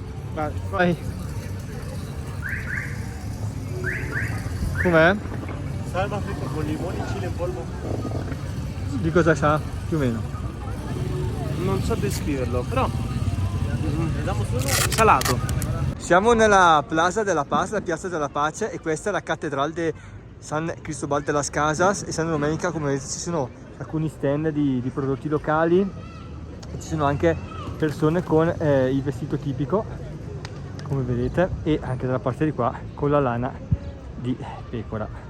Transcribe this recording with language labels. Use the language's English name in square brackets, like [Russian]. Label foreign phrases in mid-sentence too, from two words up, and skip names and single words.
[Italian] Vai. Com'è? Salva fritto con limone e chile in polvo. Di cosa sa? Più o meno. Non so descriverlo, però vediamo solo salato. Siamo nella Plaza de la Paz, la Piazza della Pace, e questa è la Cattedrale de San Cristóbal de las Casas. E San Domenica, come vedete, ci sono alcuni stand di prodotti locali, e ci sono anche persone con il vestito tipico, come vedete, e anche dalla parte di qua con la lana di pecora.